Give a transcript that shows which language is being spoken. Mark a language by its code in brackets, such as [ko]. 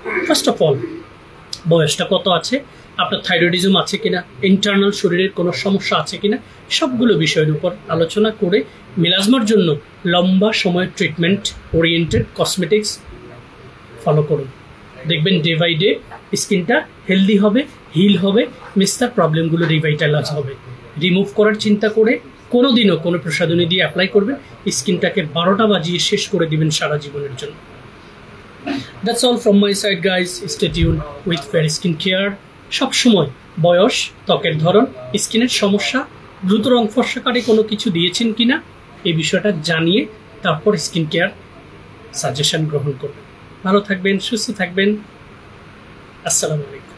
[bn] First of all বয়সটা কত আছে, আপনার থাইরয়েডিজম আছে কিনা, ইন্টারনাল শরীরের কোনো সমস্যা আছে কিনা, সবগুলো বিষয়ের উপর আলোচনা করে মেলাজমার জন্য লম্বা সময়ের ট্রিটমেন্ট ওরিয়েন্টেড কসমেটিক্স ফলো করুন। দেখবেন ডে বাই ডে স্কিনটা হেলদি হবে, হিল হবে, মেস্তার প্রবলেমগুলো রিভাইটালাইজ হবে। রিমুভ করার চিন্তা করে কোনোদিনও কোনো প্রসাধনী দিয়ে অ্যাপ্লাই করবেন, স্কিনটাকে 12টা বাজিয়ে শেষ করে দিবেন সারা জীবনের জন্য। [en] That's all from my side guys. Stay tuned with Fair Skin Care. [bn] সবসময় বয়স, ত্বকের ধরন, স্কিনের সমস্যা, দ্রুত রং ফর্সাকারী কোনো কিছু দিয়েছেন কিনা এই বিষয়টা জানিয়ে তারপর স্কিন কেয়ার সাজেশন গ্রহণ করবেন। ভালো থাকবেন, সুস্থ থাকবেন। আসসালামু আলাইকুম।